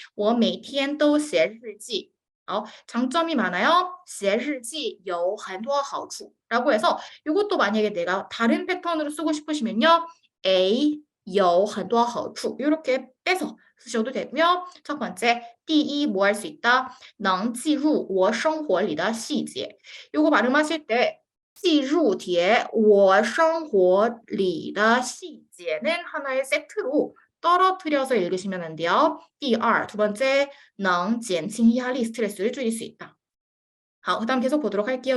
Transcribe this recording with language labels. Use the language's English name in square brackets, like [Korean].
[Chinese] 我每天都写日记. [Korean] 장점이 많아요. [Chinese] 写日记有很多好处 [Korean] 라고 해서 이것도 만약에 내가 다른 패턴으로 쓰고 싶으시면요. A 有很多好处 이렇게 빼서 쓰셔도 되고요. 첫 번째, 第一 뭐 할 수 있다? [Chinese] 能记入我生活里的细节. [Korean] 요거 발음하실 때 记入 뒤에 我生活里的细节는 하나의 세트로 떨어뜨려서 읽으시면 안 돼요. 第二, 두 번째, [Chinese] 能减轻压力 [Korean] 스트레스를 줄일 수 있다. 그다음 계속 보도록 할게요.